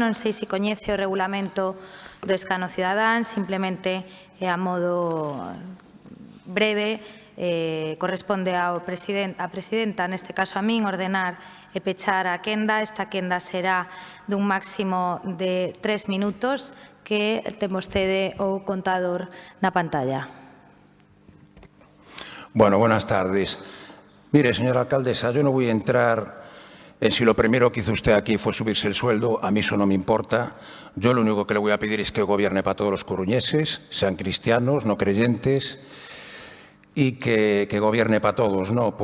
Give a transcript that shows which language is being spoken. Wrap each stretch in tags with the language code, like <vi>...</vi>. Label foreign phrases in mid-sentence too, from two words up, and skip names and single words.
<gl>Non sei se coñece o regulamento do escano cidadán, simplemente a modo breve, corresponde á presidenta, neste caso a min, ordenar e pechar a quenda. Esta quenda será dun máximo de 3 minutos, que ten vostede o contador na pantalla.</gl> <es>Bueno, buenas tardes. Mire, señora alcaldesa, yo no voy a entrar en si lo primero que hizo usted aquí fue subirse el sueldo. A mí eso no me importa. Yo lo único que le voy a pedir es que gobierne para todos los coruñeses, sean cristianos, no creyentes, y que gobierne para todos, ¿no?</es>